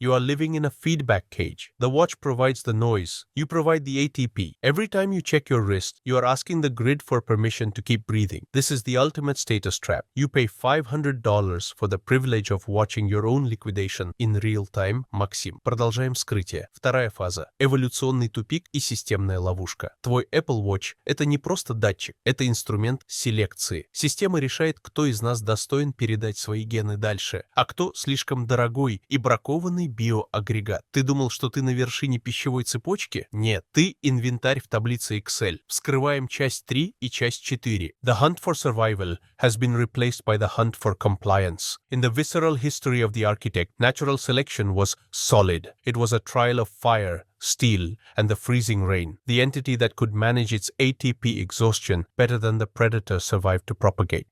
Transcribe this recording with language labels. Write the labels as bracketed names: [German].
[English] You are living in a feedback cage. The watch provides the noise. You provide the ATP. Every time you check your wrist, you are asking the grid for permission to keep breathing. This is the ultimate status trap. You pay $500 for the privilege of watching your own liquidation in real time. [Russian] Максим. Продолжаем вскрытие. Вторая фаза. Эволюционный тупик и системная ловушка. Твой Apple Watch – это не просто датчик, это инструмент селекции. Система решает, кто из нас достоин передать свои гены дальше, а кто слишком дорогой и бракованный биоагрегат. Ты думал, что ты на вершине пищевой цепочки? Нет, ты инвентарь в таблице Excel. Вскрываем часть 3 и часть 4. [English] The hunt for survival has been replaced by the hunt for compliance. In the visceral history of the architect, natural selection was solid. It was a trial of fire, steel, and the freezing rain. The entity that could manage its ATP exhaustion better than the predator survived to propagate.